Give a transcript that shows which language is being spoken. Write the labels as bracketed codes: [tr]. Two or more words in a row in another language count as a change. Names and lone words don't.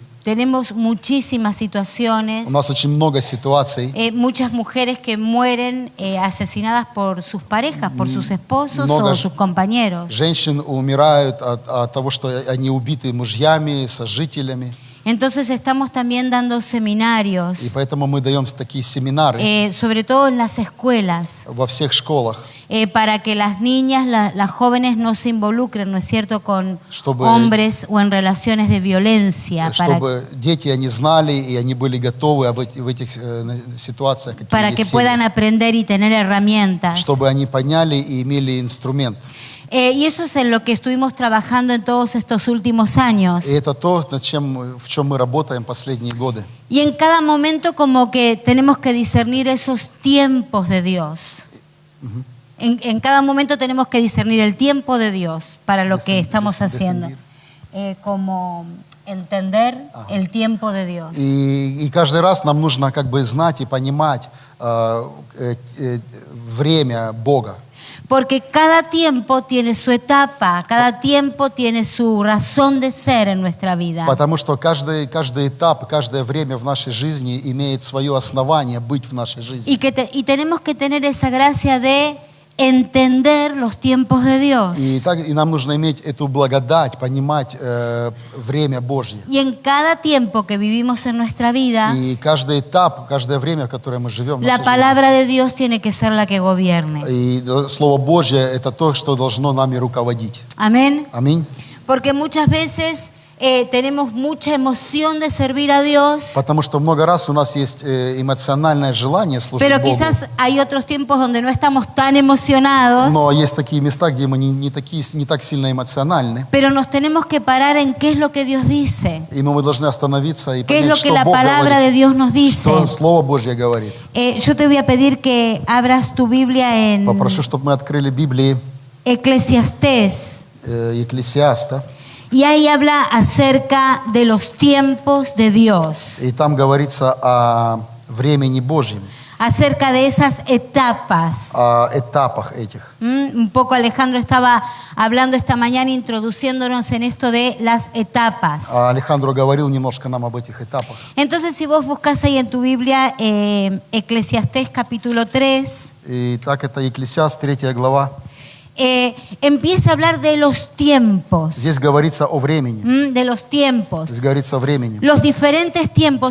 [es] Tenemos muchísimas situaciones. [ru] У нас очень много ситуаций. [es] Muchas mujeres que mueren asesinadas por sus parejas, por sus esposos [ru] Много [es] o sus compañeros. [ru] Женщин умирают от того, что они убиты мужьями, сожителями. [es] Entonces estamos también dando [ru] И [es] seminarios, [ru] поэтому мы даем такие семинары [es] sobre todo en las escuelas, [ru] во всех школах, [es] para que las niñas, las jóvenes no se involucren, ¿no es cierto?, con [ru] Чтобы- [es] hombres o en relaciones de violencia, [ru] чтобы дети, они знали и они были готовы в этих ситуациях, какие [es] para [ru] есть [es] que [ru] в [es] puedan [ru] семьях, [es] aprender y tener herramientas. [ru] чтобы они поняли и имели инструмент. [es] Y eso es en lo que estuvimos trabajando en todos estos últimos años. [ru] И это то, в чем мы работаем последние годы. [es] Y en cada momento como que tenemos que discernir esos tiempos de Dios. En cada momento tenemos que discernir el tiempo de Dios para lo que estamos haciendo. Como entender el tiempo de Dios. [ru] И каждый раз нам нужно как бы знать и понимать время Бога. [es] Porque cada tiempo tiene su etapa, cada tiempo tiene su razón de ser en nuestra vida. [ru] Потому что каждый этап, каждое время в нашей жизни имеет свое основание быть в нашей жизни. [es] Y tenemos que tener esa gracia de entender los tiempos de Dios. [ru] И нам нужно иметь эту благодать, понимать время Божье. [es] Y en cada tiempo que vivimos en nuestra vida, [ru] И каждый этап, каждое время, в которое мы живем, в [es] la [ru] нашей [es] palabra de Dios tiene que ser la que gobierne. [ru] жизни. И Слово Божье – это то, что должно нами руководить. [es] Amén. [ru] Аминь. [es] Porque muchas veces tenemos mucha emoción de servir a Dios, [ru] Потому что много раз у нас есть эмоциональное желание служить [es] pero [ru] Богу. [es] quizás hay otros tiempos donde no estamos tan emocionados, [ru] Но есть такие места, где мы не так сильно эмоциональны. [es] pero nos tenemos que parar en qué es lo que Dios dice, [ru] И мы должны остановиться и [es] qué es [ru] понять, [es] lo que [ru] что [es] la [ru] Бог [es] palabra de [ru] говорит, [es] Dios nos dice. [ru] что Слово Божье говорит. [es] Yo te voy a pedir que abras tu Biblia en [ru] Попрошу, чтобы мы открыли Библии [es] Eclesiastés. [ru] Екклесиаста. [es] Y ahí habla acerca de los tiempos de Dios, [ru] И там говорится о времени Божьем, [es] acerca de esas etapas. [ru] о этапах этих. [es] Un poco Alejandro estaba hablando esta mañana, introduciéndonos en esto de las etapas. [ru] Алехандро говорил немножко нам об этих этапах. [es] Entonces, si vos buscas ahí en tu Biblia Eclesiastés capítulo 3, [ru] И так это Екклесиаст, 3 глава. [es] empieza a hablar de los tiempos. [ru] Здесь говорится о времени. [es] De los tiempos. [ru] Здесь говорится о времени. [es] Los diferentes tiempos.